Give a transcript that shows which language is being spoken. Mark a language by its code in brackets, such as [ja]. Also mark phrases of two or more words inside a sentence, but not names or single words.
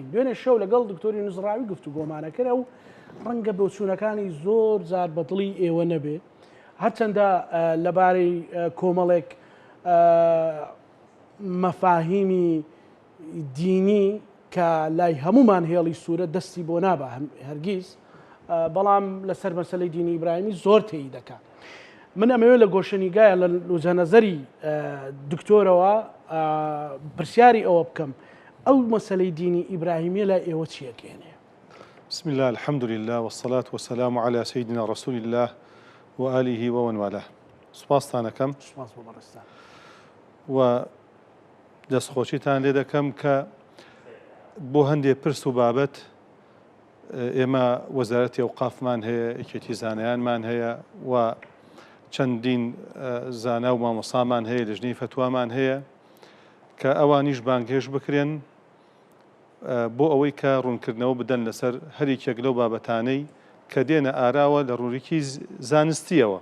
[ckb] دوێنێ شەو لەگەڵ دکتۆری نوزڕاوی گفتوگۆمانەکەرە و ڕەنگە بۆچوونەکانی زۆر زار بەدڵی ئێوە نەبێ هەرچەندە لەبارەی کۆمەڵێک مەفاهیمی دینی کە لای هەمومان هێڵی سوورە دەستی بۆ نابە هەرگیز، بەڵام لەسەر مەسەلەی دینی ئیبراهیمی زۆر تێی دەکات. من ئەمەوێ لە گۆشەنیگایە لە لوجەنەزەری دکتۆرەوە پرسیاری ئەوە بکەم ئەو مەسەلەی دینی ئیبراهیمیە لای ئێوە چیەکێنێ؟ [ar] بسم الله الحمد لله والصلاة والسلام على سيدنا رسول الله وآله ومن والاه. [ckb] سپاستانەکەم سپاس بۆ بەڕێستان و دەستخۆشیتان لێ دەکەم کە بۆ هەندێک پرس و بابەت ئێمە وەزارەتی ئەوقافمان هەیە، یەکێتی زانایانمان هەیە و چەندین زانا و مامۆسامان هەیە، لژنەی فتوامان هەیە کە ئەوانیش بانگهێش بکرێن بۆ ئەوەی کە ڕوونکردنەوە بدەن لەسەر هەریکێک لەو بابەتانەی کە دێنە ئاراوە لە ڕووریکی زانستیەوە.